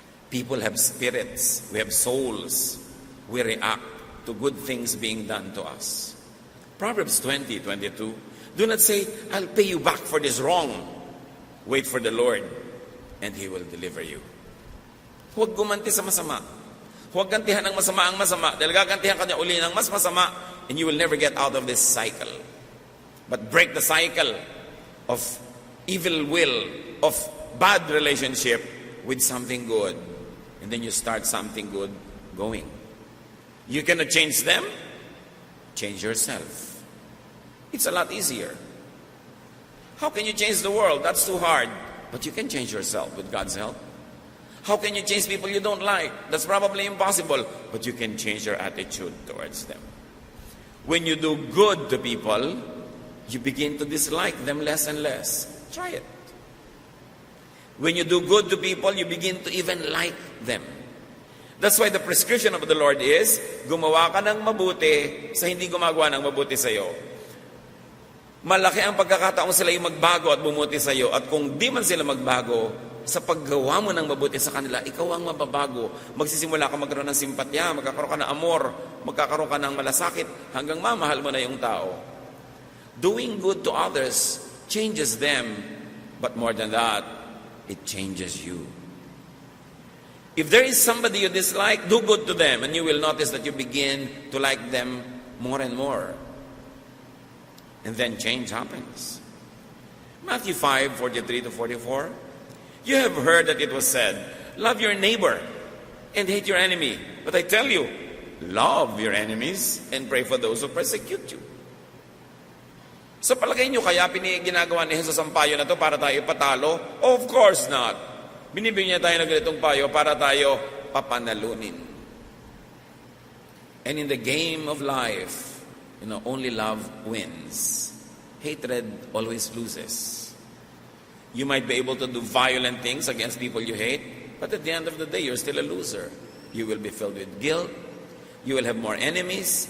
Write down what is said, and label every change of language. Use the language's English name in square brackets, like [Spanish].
[English] People have spirits. We have souls. We react to good things being done to us. Proverbs 20:22. Do not say, I'll pay you back for this wrong. Wait for the Lord, and He will deliver you. [Filipino] Huwag gumanti sa masama. Huwag gantihan ng masama ang masama. Dahil gagantihan ka niya uli ng mas masama, [English] and you will never get out of this cycle. But break the cycle of evil will, of bad relationship with something good. And then you start something good going. You cannot change them. Change yourself. It's a lot easier. How can you change the world? That's too hard. But you can change yourself with God's help. How can you change people you don't like? That's probably impossible. But you can change your attitude towards them. When you do good to people, you begin to dislike them less and less. Try it. When you do good to people, you begin to even like them. That's why the prescription of the Lord is, [Filipino] gumawa ka ng mabuti sa hindi gumagawa ng mabuti sa iyo. Malaki ang pagkakataon sila yung magbago at bumuti sa iyo. At kung di man sila magbago, sa paggawa mo ng mabuti sa kanila, ikaw ang mababago. Magsisimula ka magkaroon ng simpatya, magkakaroon ka ng amor, magkakaroon ka ng malasakit, hanggang mamahal mo na yung tao. [English] Doing good to others changes them, but more than that, it changes you. If there is somebody you dislike, do good to them, and you will notice that you begin to like them more and more. And then change happens. Matthew 5:43-44. You have heard that it was said, love your neighbor and hate your enemy. But I tell you, love your enemies and pray for those who persecute you. [Filipino] Sa palagay nyo, kaya ginagawa ni Jesus ang payo na to para tayo patalo? [English] Of course not. [Filipino] Binibigyan niya tayo ng ganitong payo para tayo papanalunin. [English] And in the game of life, only love wins. Hatred always loses. You might be able to do violent things against people you hate, but at the end of the day, you're still a loser. You will be filled with guilt. You will have more enemies.